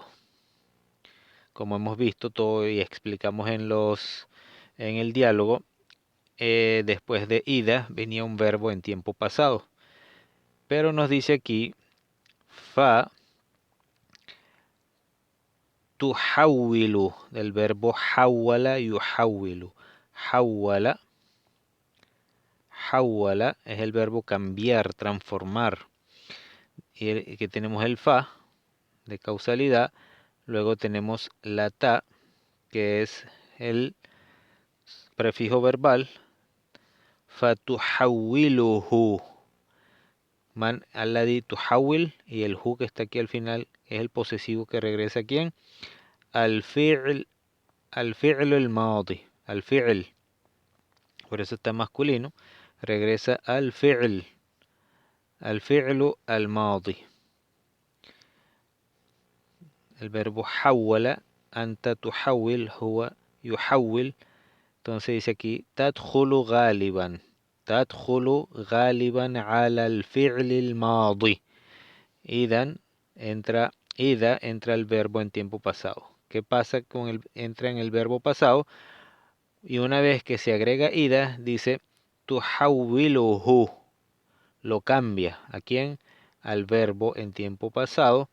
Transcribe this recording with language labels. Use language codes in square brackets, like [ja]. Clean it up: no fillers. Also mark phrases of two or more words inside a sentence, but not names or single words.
[es] Como hemos visto todo y explicamos en el diálogo, después de ida venía un verbo en tiempo pasado. Pero nos dice aquí, [ar] فتحوّل, [es] del verbo [ar] حوّل يحوّل. حوّل، حوّل [es] es el verbo cambiar, transformar. Y que tenemos el fa de causalidad, luego tenemos la ta, que es el prefijo verbal, [ar] fatuhawwiluhu. من الذي تحوّل, [es] y el hu que está aquí al final es el posesivo que regresa a quién? [ar] الفعل الماضي، الفعل. [es] Por eso está masculino, regresa [ar] الفعل الماضي. [es] El verbo [ar] حوّل، أنت تحوّل، هو يحوّل. [es] Entonces dice aquí, [ar] تدخل غالبا. تدخل غالبا على الفعل الماضي. [es] Ida entra el verbo en tiempo pasado. ¿Qué pasa con entra en el verbo pasado? Y una vez que se agrega ida, dice tuhawwiluhu. Lo cambia. ¿A quién? Al verbo en tiempo pasado.